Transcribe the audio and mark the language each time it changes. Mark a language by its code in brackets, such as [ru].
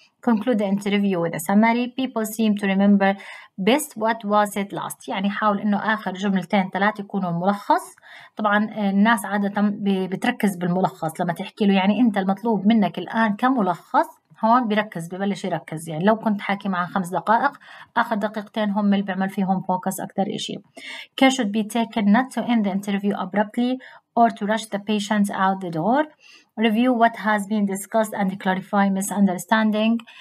[en] Conclude the interview with a summary. People seem to remember best what was said last. [ar] يعني حاول إنه آخر جملتين 3 يكونوا ملخص. طبعا الناس عادة بتركز بالملخص لما تحكي له يعني أنت المطلوب منك الآن كملخص هون بيركز ببلش يركز يعني لو كنت حاكي معه 5 دقائق آخر دقيقتين هم اللي بيعمل فيهم فوكس أكتر إشي. [en] Care should be taken not to end the interview abruptly or to rush the patient out the door. Review what has been discussed and clarify misunderstanding.